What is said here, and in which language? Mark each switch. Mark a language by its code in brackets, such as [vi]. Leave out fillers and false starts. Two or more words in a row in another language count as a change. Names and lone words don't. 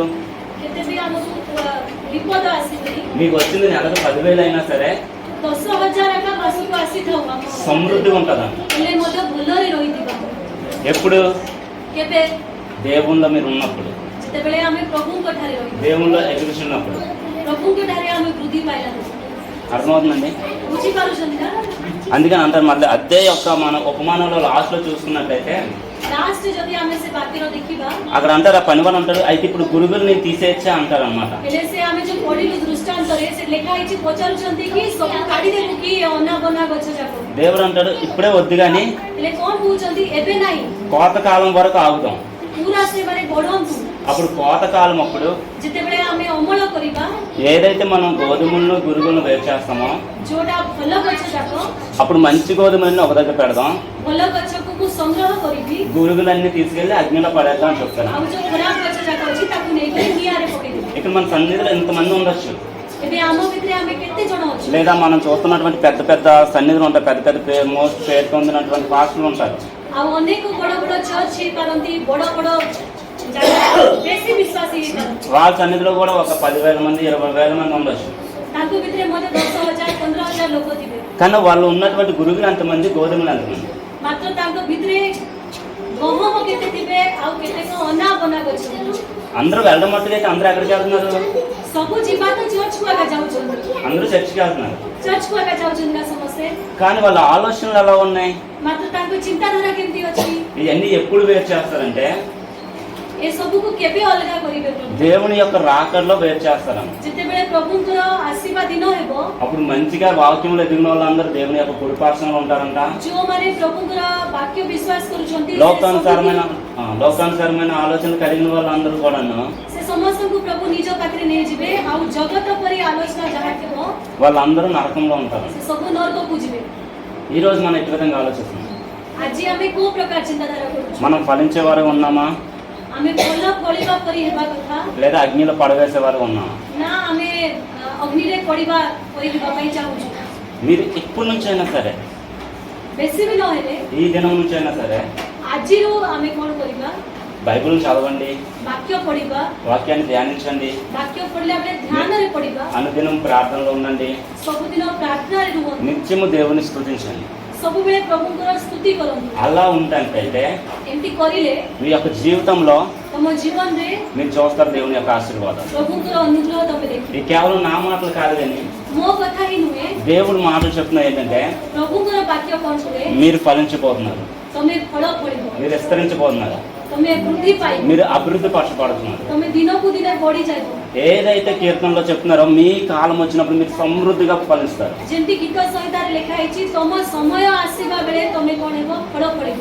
[or] କେତେ ବି ଆମକୁ ବିପଦ ଆସିବନି. [te] మీకు వచ్చింది నెలకు 10,000 అయినా సరే [or] 10,000 ଆକା ମାସକୁ ଆସିଥାଉ ଆମ [te] సమృద్ధి ఉంటుందంట. [or] ହେଲେ ମଧ୍ୟ ଭଲରେ ରହିଥିବା. [te] ఎప్పుడు [or] କେବେ [te] దేవుళ్ళో మీరు ఉన్నప్పుడు, [or] ଯେତେବେଳେ ଆମେ ପ୍ରଭୁଙ୍କ ଠାରେ ରହିବା, [te] దేవుళ్ళో ఎదుగుతున్నప్పుడు. [or] ପ୍ରଭୁଙ୍କ ଠାରେ ଆମେ ବୃଦ୍ଧି ପାଇଲା. [te] అర్థమవుతుందండి? [or] ବୁଝିପାରୁଛନ୍ତି ନା? [te] అందుకని అంటారు మళ్ళీ అదే యొక్క మన ఉపమానంలో లాస్ట్ లో చూసుకున్నట్టయితే [or] ଲାଷ୍ଟ ଯଦି ଆମେ ସେ ବାକ୍ୟର ଦେଖିବା [te] అక్కడ అంటారు, ఆ పనివాడు అంటాడు, అయితే ఇప్పుడు గురుగుల్ని తీసేచ్చా అంటారు అనమాట. [or] ହେଲେ ସେ ଆମେ ଯୋଉ ପଢିଲୁ ଦୃଷ୍ଟାନ୍ତରେ ସେ ଲେଖା ହେଇଛି ପଚାରୁଛନ୍ତି କି ସବୁ କାଢିଦେବୁ କି ଅନାବନା ଗଛ ଯାକ, [te] దేవుడు అంటాడు ఇప్పుడే వద్దు కానీ [or] ହେଲେ କଣ କହୁଛନ୍ତି ଏବେ ନାହିଁ, [te] కోతకాలం వరకు ఆగుదాం. [or] ପୁରା ସେମାନେ ବଢନ୍ତୁ. [te] అప్పుడు కోతకాలం అప్పుడు [or] ଯେତେବେଳେ ଆମେ ଅମଳ କରିବା [te] ఏదైతే మనం గోధుమలను గురుగులను వేరు చేస్తామో [or] ଯୋଉଟା ଭଲ ଗଛ ଯାକ, [te] అప్పుడు మంచి గోధుమలన్నీ ఒక దగ్గర పెడదాం, [or] ଭଲ ଗଛକୁ ମୁଁ ସଂଗ୍ରହ କରିବି, [te] గురుగులన్నీ తీసుకెళ్లి అగ్నిలో పడేద్దాం అని చెప్తాను. [or] ଆଉ ଯୋଉ ଖରାପ ଗଛ ଯାକ ଅଛି ତାକୁ ନେଇକି ନିଆଁରେ ପକେଇଦେବି. [te] ఇక్కడ మన సన్నిధిలో ఎంతమంది ఉండొచ్చు, [or] ଏବେ ଆମ ଭିତରେ ଆମେ କେତେ ଜଣ ଅଛୁ, [te] లేదా మనం చూస్తున్నటువంటి పెద్ద పెద్ద సన్నిధులు ఉంటాయి, పెద్ద పెద్ద మోస్ట్ పేరు పొందినటువంటి పాస్టర్లు ఉంటారు. [or] ଆଉ ଅନେକ ବଡ ବଡ ଚର୍ଚ୍ଚ ହେଇପାରନ୍ତି, ବଡ ବଡ ବେଶୀ ବିଶ୍ୱାସୀ ହେଇପାରନ୍ତି, [te] వాళ్ళ సన్నిధిలో కూడా ఒక 10,000 మంది 20,000 మంది ఉండొచ్చు. [or] ତାଙ୍କ ଭିତରେ ମଧ୍ୟ 10,000 15,000 ଲୋକ ଥିବେ, [te] కానీ వాళ్ళు ఉన్నటువంటి గురుగులు ఎంతమంది, గోధుమలు ఎంతమంది? [or] ମାତ୍ର ତାଙ୍କ ଭିତରେ ଗହମ କେତେ ଥିବେ ଆଉ କେତେକ ଅନାବନା ଗଛ ଥିବେ. [te] అందరూ వెళ్ళడం మట్టుకైతే అందరూ ఎక్కడికి వెళ్తున్నారు, [or] ସବୁ ଯିବା ତ ଚର୍ଚ୍ଚକୁ ଆକା ଯାଉଛନ୍ତି, [te] అందరూ చర్చికి వెళ్తున్నారు. [or] ଚର୍ଚ୍ଚକୁ ଆକା ଯାଉଛନ୍ତି ନା ସମସ୍ତେ, [te] కానీ వాళ్ళ ఆలోచనలు ఎలా ఉన్నాయి, [or] ମାତ୍ର ତାଙ୍କ ଚିନ୍ତାଧାରା କେମିତି ଅଛି, [te] ఇవన్నీ ఎప్పుడు వేరు చేస్తారంటే [or] ଏସବୁକୁ କେବେ ଅଲଗା କରିବେ ପ୍ରଭୁ? [te] దేవుని యొక్క రాకడలో వేరు చేస్తారని. [or] ଯେତେବେଳେ ପ୍ରଭୁଙ୍କର ଆସିବା ଦିନ ହେବ, [te] అప్పుడు మంచిగా వాక్యంలో ఎదిగిన వాళ్ళందరూ దేవుని యొక్క కుడిపార్శ్వంలో ఉంటారంట. [or] ଯୋଉମାନେ ପ୍ରଭୁଙ୍କର ବାକ୍ୟ ବିଶ୍ୱାସ କରୁଛନ୍ତି [te] లోకానుసారమైన ఆలోచనలు కలిగిన వాళ్ళందరూ కూడాను [or] ସେ ସମସ୍ତଙ୍କୁ ପ୍ରଭୁ ନିଜ ପାଖରେ ନେଇଯିବେ, ଆଉ ଜଗତ ପରି ଆଲୋଚନା ଯାହା ଥିବ [te] వాళ్ళందరూ నరకంలో ఉంటారు. [or] ସେ ସବୁ ନରକକୁ ଯିବେ. [te] ఈ రోజు మనం ఎటు విధంగా ఆలోచిస్తున్నాం, [or] ଆଜି ଆମେ କୋଉ ପ୍ରକାର ଚିନ୍ତାଧାରା କରୁଛୁ? [te] మనం ఫలించే వారు ఉన్నామా, [or] ଆମେ ଭଲ ଫଳିବା ପରି ହେବା କଥା, [te] లేదా అగ్నిలో పడవేసే వారు ఉన్నామా? [or] ନା ଆମେ ଅଗ୍ନିରେ ପଡ଼ିବା ପରି ହେବା ପାଇଁ ଚାହୁଁଛୁ? [te] మీరు ఇప్పటి నుంచైనా సరే, [or] ବେଶୀ ବି ନହେଲେ [te] ఈ దినం నుంచైనా సరే [or] ଆଜିରୁ ଆମେ କଣ କରିବା? [te] బైబిల్ చదవండి, [or] ବାକ୍ୟ ପଢିବା, [te] వాక్యాన్ని ధ్యానించండి, [or] ବାକ୍ୟ ପଢିଲା ବେଳେ ଧ୍ୟାନରେ ପଢିବା, [te] అనుదినం ప్రార్థనలో ఉండండి, [or] ସବୁଦିନ ପ୍ରାର୍ଥନାରେ ରୁହନ୍ତୁ, [te] నిత్యము దేవుని స్తుతించండి. [or] ସବୁବେଳେ ପ୍ରଭୁଙ୍କର ସ୍ତୁତି କରନ୍ତୁ. [te] అలా ఉంటంటే [or] ଏମିତି କରିଲେ [te] మీ యొక్క జీవితంలో [or] ତମ ଜୀବନରେ [te] మీరు చూస్తారు దేవుని యొక్క ఆశీర్వాదాలు. [or] ପ୍ରଭୁଙ୍କର ଅନୁଗ୍ରହ ତମେ ଦେଖିବ. [te] ఇది కేవలం నా మాటలు కాదు కానీ [or] ମୋ କଥା ହିଁ ନୁହେଁ, [te] దేవుడు మాటలు చెప్తున్నా ఏంటంటే [or] ପ୍ରଭୁଙ୍କର ବାକ୍ୟ କଣ କୁହେ? [te] మీరు ఫలించబోతున్నారు, [or] ତମେ ଫଳ ଫଳିବ, [te] మీరు విస్తరించబోతున్నారు. [or] ତମେ ବୃଦ୍ଧି ପାଇବ [te] మీరు అభివృద్ధి పరచబడుతున్నారు. [or] ତମେ ଦିନକୁ ଦିନ ବଢି ଯାଇବ [te] ఏదైతే కీర్తనలో చెప్తున్నారో మీ కాలం వచ్చినప్పుడు మీరు సమృద్ధిగా ఫలిస్తారు. [or] ଯେମିତି ଗୀତ ସଂହିତାରେ ଲେଖା ହେଇଛି ତମ ସମୟ ଆସିବା ବେଳେ ତମେ କଣ ହେବ ଫଳ ଫଳିବ